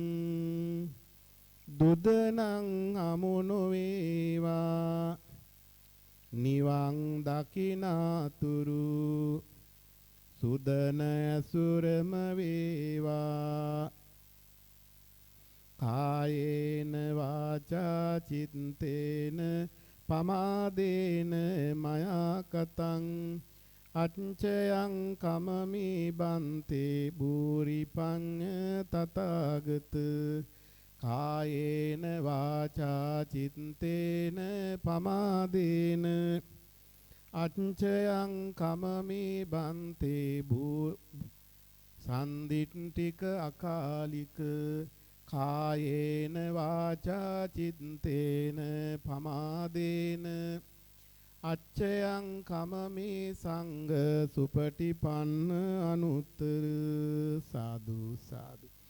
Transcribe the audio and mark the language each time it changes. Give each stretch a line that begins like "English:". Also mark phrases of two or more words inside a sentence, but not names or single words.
Sinhala: දුදනං හමු නොවේවා නිවන් දකිනාතුරු සුදන ඇසුරම වේවා
Pali: කායේන වාචා චිත්තේන පමාදේන මයා කතං අච්චයං කමමි බන්තේ භූරි පඤ්ඤ තථාගත කායේන වාචා චිත්තේන පමාදේන අච්චයං කමමි බන්තේ භූ සන්දිට්ඨික අකාලික කායේන වාචා චිත්තේන පමාදේන අච්චයං කමමි සංඝ සුපටිපන්න අනුත්තර සාදු සාදු.